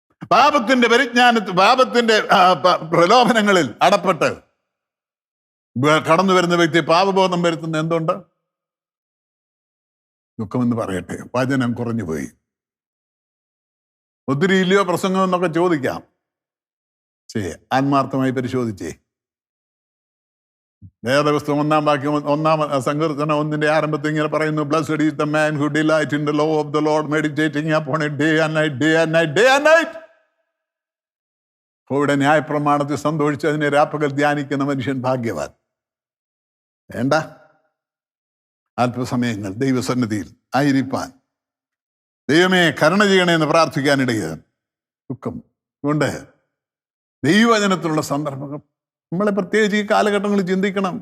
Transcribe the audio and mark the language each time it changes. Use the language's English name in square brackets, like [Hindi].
[Malayalam] പാപത്തിന്റെ പാപത്തിന്റെ പ്രലോഭനങ്ങളിൽ അടപ്പെട്ട് കടന്നു വരുന്ന വ്യക്തി പാപബോധം വരുത്തുന്ന എന്തുകൊണ്ട്? ദുഃഖമെന്ന് പറയട്ടെ, വചനം കുറഞ്ഞുപോയി. ഒത്തിരി ഇല്ലയോ പ്രസംഗം എന്നൊക്കെ ചോദിക്കാം. ആത്മാർത്ഥമായി പരിശോധിച്ചേ. വേദപുസ്തകം 1-ാം വാക്യം, 1-ാം സങ്കീർത്തനം 1-ന്റെ ആരംഭത്തിൽ ഇങ്ങനെ പറയുന്നു, [English] Blessed is the man who delights in the law of the Lord, meditating upon it day and night, [Malayalam] day and night, day and night. ഇവിടെ ന്യായപ്രമാണത്തിൽ സന്തോഷിച്ച് അതിനെ രാപ്പകൽ ധ്യാനിക്കുന്ന മനുഷ്യൻ ഭാഗ്യവാൻ. വേണ്ട, അല്പസമയങ്ങൾ ദൈവസന്നിധിയിൽ ആയിരിക്കാൻ, ദൈവമേ കരുണ ചെയ്യണേ എന്ന് പ്രാർത്ഥിക്കാനിടയാണ്. ദുഃഖം കൊണ്ട് ദൈവവചനത്തിലുള്ള സന്ദർഭങ്ങൾ നമ്മളെ പ്രത്യേകിച്ച് ഈ കാലഘട്ടങ്ങളിൽ ചിന്തിക്കണം.